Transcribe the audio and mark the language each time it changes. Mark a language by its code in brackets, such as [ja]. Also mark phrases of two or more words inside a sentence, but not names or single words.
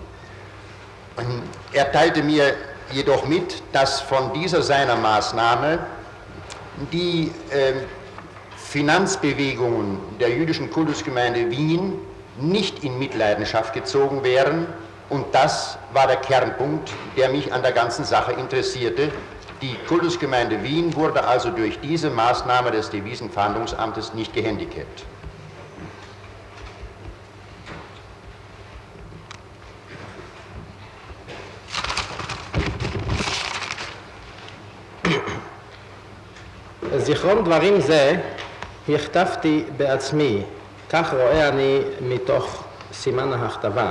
[de] Er teilte mir jedoch mit, dass von dieser seiner Maßnahme die Finanzbewegungen der jüdischen Kultusgemeinde Wien nicht in Mitleidenschaft gezogen wären, und das war der Kernpunkt, der mich an der ganzen Sache interessierte. Die Kultusgemeinde Wien wurde also durch diese Maßnahme des Devisenfahndungsamtes nicht gehandicapt. [he] זיכרון דברים זה הכתבתי בעצמי, כך רואה אני מתוך סימן ההכתבה.